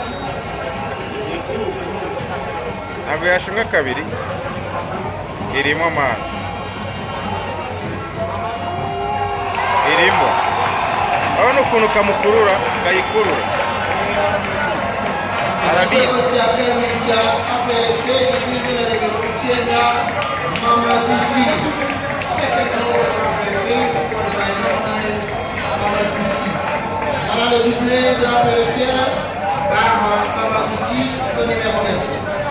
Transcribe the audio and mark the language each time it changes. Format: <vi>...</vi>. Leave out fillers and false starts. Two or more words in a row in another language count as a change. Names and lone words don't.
<rw>ntabwo yashimwe kabiri irimo amana irimo abona ukuntu kamukurura kayikurura arabizi</rw> <fr>le doublé de la PLC par Mamadou le numéro 9.</fr>